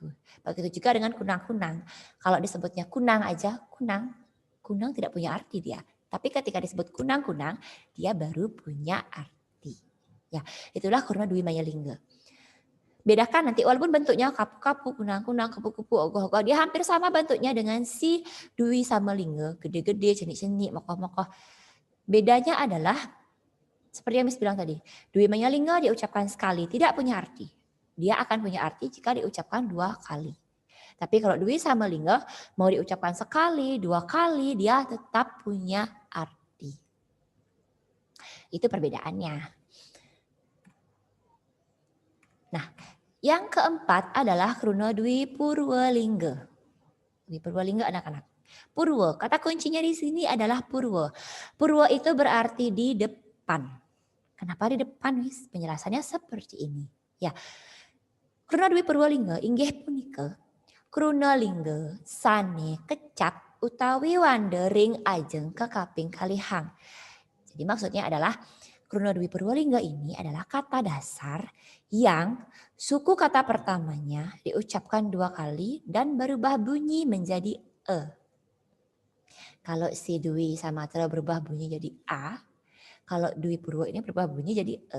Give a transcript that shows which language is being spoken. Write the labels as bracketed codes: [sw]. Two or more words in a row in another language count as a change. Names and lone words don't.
[id] Begitu juga dengan kunang-kunang. Kalau disebutnya kunang aja, kunang tidak punya arti dia. Tapi ketika disebut kunang-kunang, dia baru punya arti. Ya, itulah kurma dwi maya lingga. Bedakan nanti walaupun bentuknya kapu-kapu, kunang-kunang, kupu-kupu, ogoh-ogoh, dia hampir sama bentuknya dengan si dwi sama lingga, [ban] gede-gede, cenik-cenik, mokoh-mokoh. [id] Bedanya adalah seperti yang Miss bilang tadi, dwi maya lingga diucapkan sekali tidak punya arti. Dia akan punya arti jika diucapkan dua kali. Tapi kalau dwi sama lingga mau diucapkan sekali, dua kali, dia tetap punya arti. Itu perbedaannya. Nah, yang keempat adalah kruna dwi purwalingga. Dwi purwalingga anak-anak. Purwa, kata kuncinya di sini adalah purwa. Purwa itu berarti di depan. Kenapa di depan, Miss? Penjelasannya seperti ini. Ya. [ban] Kruna dwi purwalingga inggih punika kruna lingga sane kecap utawi wandering ajeng kekaping kalihang. [id] Jadi maksudnya adalah kruna dwi purwalingga ini adalah kata dasar yang suku kata pertamanya diucapkan dua kali dan berubah bunyi menjadi e. Kalau si dwi samatra berubah bunyi jadi a, kalau dwi purwa ini berubah bunyi jadi e.